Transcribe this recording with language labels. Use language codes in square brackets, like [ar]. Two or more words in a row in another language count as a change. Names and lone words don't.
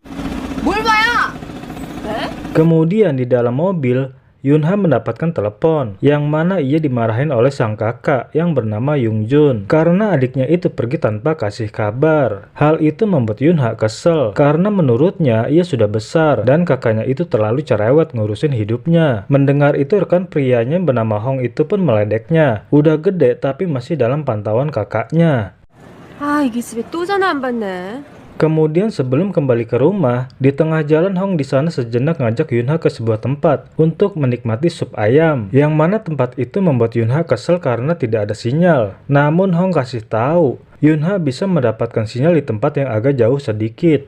[id] Kemudian di dalam mobil, Yunha mendapatkan telepon, yang mana ia dimarahin oleh sang kakak yang bernama Yungjun karena adiknya itu pergi tanpa kasih kabar. Hal itu membuat Yunha kesel karena menurutnya ia sudah besar dan kakaknya itu terlalu cerewet ngurusin hidupnya. Mendengar itu rekan prianya yang bernama Hong itu pun meledeknya. Udah gede tapi masih dalam pantauan kakaknya. [ko] 이게 집에 또 전화 안 받네. [id] Kemudian sebelum kembali ke rumah, di tengah jalan Hong di sana sejenak ngajak Yunha ke sebuah tempat untuk menikmati sup ayam, yang mana tempat itu membuat Yunha kesel karena tidak ada sinyal. Namun Hong kasih tahu, Yunha bisa mendapatkan sinyal di tempat yang agak jauh sedikit.